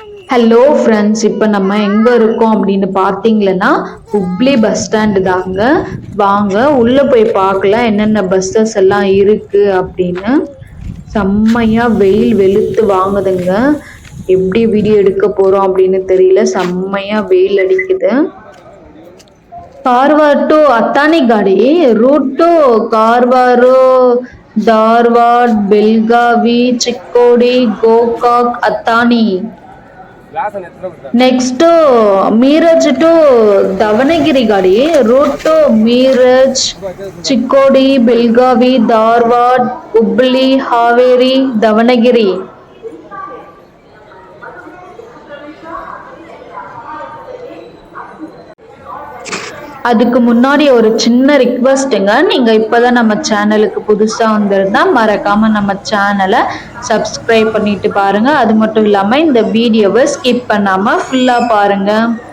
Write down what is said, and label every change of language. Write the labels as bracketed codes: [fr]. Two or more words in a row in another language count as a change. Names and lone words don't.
[en] hello friends, [ta] இப்போ நம்ம எங்கே இருக்கோம் அப்படின்னு பார்த்தீங்கன்னா ஹுப்ளி பஸ் ஸ்டாண்டு தாங்க. வாங்க உள்ளே போய் பார்க்கலாம் என்னென்ன பஸ்ஸஸ் எல்லாம் இருக்குது அப்படின்னு. செம்மையாக வெயில் வெளுத்து வாங்குதுங்க. எப்படி வீடியோ எடுக்க போகிறோம் அப்படின்னு தெரியல, செம்மையாக வெயில் அடிக்குது. [kn] ಕಾರವಾರ ಟು ಅಥಾನಿ ಗಾಡಿ [en] route to [kn] ಕಾರವಾರ ಧಾರವಾಡ ಬೆಳಗಾವಿ ಚಿಕ್ಕೋಡಿ ಗೋಕಾಕ್ ಅಥಾನಿ. ನೆಕ್ಸ್ಟ್ ಮೀರಜ್ ಟು ದಾವಣಗೆರೆ ಗಾಡಿ [en] route to [kn] ಮೀರಜ್ ಚಿಕ್ಕೋಡಿ ಬೆಳಗಾವಿ ಧಾರವಾಡ ಹುಬ್ಬಳ್ಳಿ ಹಾವೇರಿ ದಾವಣಗೆರೆ. [ta] அதுக்கு முன்னாடி ஒரு சின்ன ரிக்வெஸ்ட்டுங்க. நீங்கள் இப்போ தான் நம்ம சேனலுக்கு புதுசாக வந்திருந்தா மறக்காமல் நம்ம சேனலை சப்ஸ்கிரைப் பண்ணிட்டு பாருங்கள். அது மட்டும் இல்லாமல் இந்த வீடியோவை ஸ்கிப் பண்ணாமல் ஃபுல்லாக பாருங்கள்.